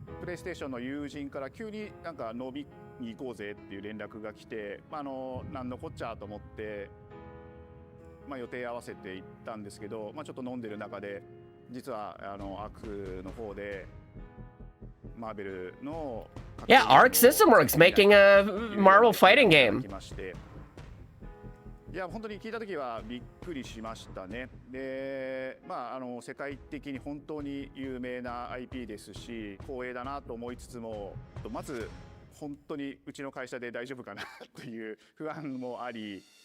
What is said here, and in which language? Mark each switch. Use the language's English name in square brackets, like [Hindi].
[Japanese] PlayStation の友人から急になんか飲みに行こうぜっていう連絡が来て、なんのこっちゃと思って、予定合わせて行ったんですけど、ちょっと飲んでる中で実はARC の方でマーベルの [English] Yeah, Arc System Works making a Marvel fighting game. [Japanese] いや本当に聞いた時はびっくりしましたね。で、世界的に本当に有名な IP ですし、光栄だなと思いつつも、まず本当にうちの会社で大丈夫かなという不安もあり。